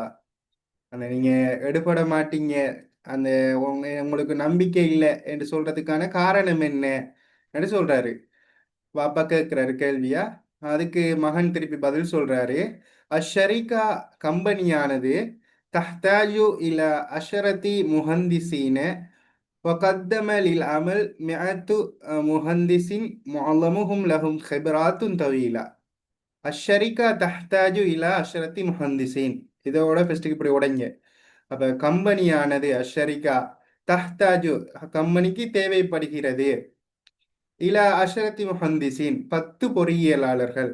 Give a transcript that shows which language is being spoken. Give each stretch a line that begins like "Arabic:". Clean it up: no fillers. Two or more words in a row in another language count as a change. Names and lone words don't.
Tamil: அந்த நீங்க எடுபட மாட்டீங்க, அந்த உங்களுக்கு நம்பிக்கை இல்லை என்று சொல்றதுக்கான காரணம் என்ன என்று சொல்றாரு. வாப்பா கேட்கிறாரு கேள்வியா. அதுக்கு மகன் திருப்பி பதில் சொல்றாரு,
Arabic: அஷரிகா கம்பெனியானது تحتاج إلى عشرة مهندسين وقدم للعمل مئة مهندس معظمهم لهم خبرات طويلة. الشركة تحتاج إلى عشرة مهندسين.
Tamil: இதோட ஃபர்ஸ்ட்டுக்கு இப்படி உடைங்க. அப்ப கம்பெனியானது
Arabic: الشركة تحتاج
Tamil: கம்பெனிக்கு தேவைப்படுகிறது.
Arabic: إلى عشرة مهندسين 10 பொறியியலாளர்கள்.